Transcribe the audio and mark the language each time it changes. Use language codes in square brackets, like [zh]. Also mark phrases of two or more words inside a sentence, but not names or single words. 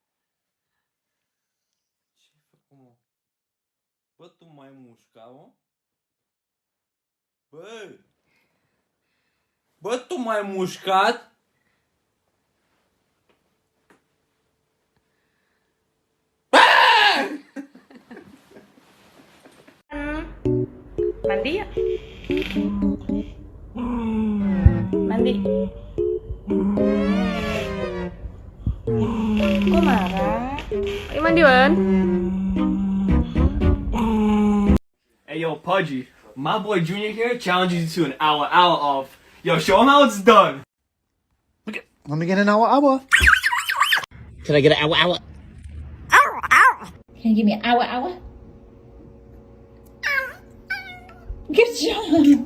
[ro] Bă, tu mai mușca-o? Bă, tu m-ai mușcat? [id] Mandi ya? Mandi. Kok marah? Ayo mandi, Wan. [en] Hey, yo, Pudgy. My boy Junior here challenges you to an hour off. Yo, show him how it's done. Let me get an hour. Can I get an hour? Can you give me an hour? Good job.